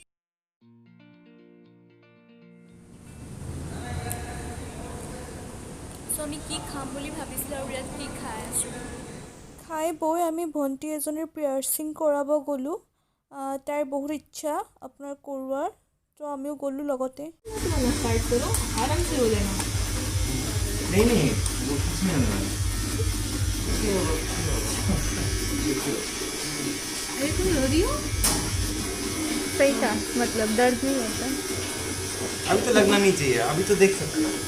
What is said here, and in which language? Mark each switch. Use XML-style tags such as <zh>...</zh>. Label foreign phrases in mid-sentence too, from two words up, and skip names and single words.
<as>আমি কি খাম বুলি ভাবিছিলোঁ আৰু ইয়াত কি খাই আছোঁ। খাই বৈ আমি ভণ্টি এজনীৰ পিয়াৰ্চিং কৰাব গ'লোঁ। তাইৰ বহুত ইচ্ছা আপোনাৰ কৰোৱাৰ, আমিও গ'লোঁ লগতে।</as> <hi>सही था, मतलब दर्द नहीं होता। अभी तो लगना नहीं चाहिए, अभी तो देख सकते हो।</hi>